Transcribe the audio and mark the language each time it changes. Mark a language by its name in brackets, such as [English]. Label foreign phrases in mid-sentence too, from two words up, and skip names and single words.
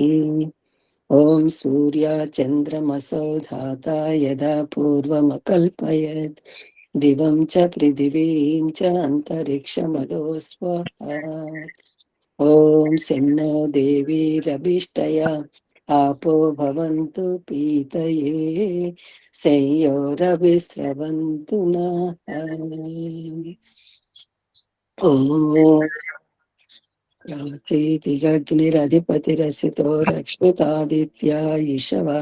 [Sanskrit] ఓం సూర్య చంద్రమసౌ ధాతా యదా పూర్వమకల్పయత్ దివం చ పృథివీం చ అంతరిక్షమదో స్వహ. ఓం శన్నో దేవీరభిష్టయ आपो भवन्तु पीतये संयोरविस्रवन्तु नः. ॐ प्राकृतिकग्निरधिपतिरसितो रक्षितादित्या ईशवः.